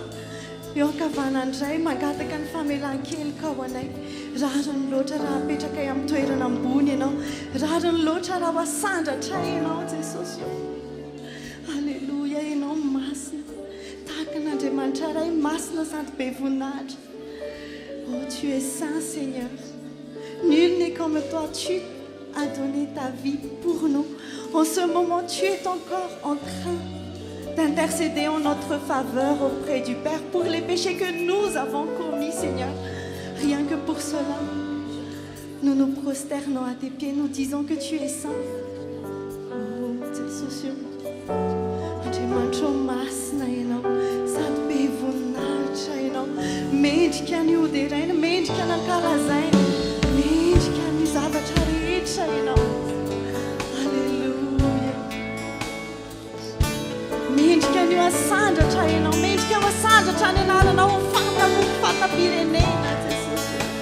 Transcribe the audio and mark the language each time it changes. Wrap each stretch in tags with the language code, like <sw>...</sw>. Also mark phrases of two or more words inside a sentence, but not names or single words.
<mg>Eo ankavanandray mangataka ny famelan-keloka ho anay. Rariny loatra raha apetraka amin'ny toerana ambony ianao. Rariny loatra raha ho asandratra ianao Jesosy. Alléluia, ianao masina. Tahaka n'Andriamanitra iray masina sady be voninahitra.</mg> <fr>Oh, tu es saint Seigneur. Nul n'est comme toi, tu as donné ta vie pour nous. En ce moment, tu es encore en train d'intercéder en notre faveur auprès du Père pour les péchés que nous avons commis, Seigneur. Rien que pour cela, nous nous prosternons à tes pieds, nous disons que tu es saint. Oh, Jésus,</fr> <mg>Andriamanitra masina ianao, sady be voninahitra ianao. Mendrika ny ody iraina, mendrika ny ankalazana, mendrika ny zavatra rehetra ianao. Alléluia. Mendrika ny asandratra ianao, mendrika ho asandratra ny anaranao ho fatapirenena Jesosy.</mg>